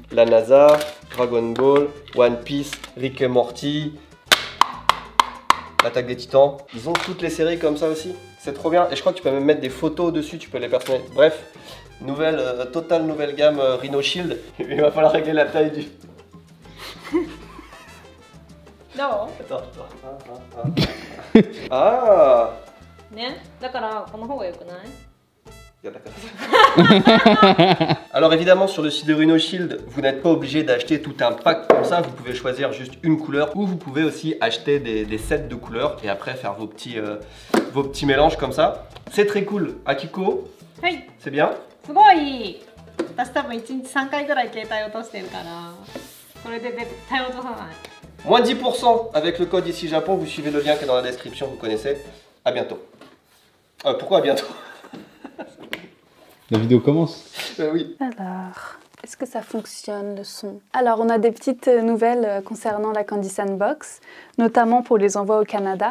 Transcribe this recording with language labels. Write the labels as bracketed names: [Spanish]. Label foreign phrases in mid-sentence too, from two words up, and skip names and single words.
[French] La NASA, Dragon Ball, One Piece, Rick et Morty, l'Attaque des Titans. Ils ont toutes les séries comme ça aussi. C'est trop bien. Et je crois que tu peux même mettre des photos dessus, tu peux les personnaliser. Bref, totale nouvelle gamme Rhino Shield. Il va falloir régler la taille du... Non. Attends. Ah. [Japanese] ね、だからこの方が良くない？いやだから [French] Alors évidemment sur le site de Rhino Shield, vous n'êtes pas obligé d'acheter tout un pack comme ça, vous pouvez choisir juste une couleur ou vous pouvez aussi acheter des sets de couleurs et après faire vos petits mélanges comme ça. C'est très cool. Akiko, [Japanese] はい、 [French] c'est bien? [Japanese] すごい。私多分1日3回ぐらい携帯落としてるから、それで絶対落とさない。 [French] Moins 10% avec le code ici Japon, vous suivez le lien qui est dans la description, vous connaissez. À bientôt. Pourquoi à bientôt? La vidéo commence. Oui. Alors, est-ce que ça fonctionne le son? Alors, on a des petites nouvelles concernant la Candy Sandbox, notamment pour les envois au Canada.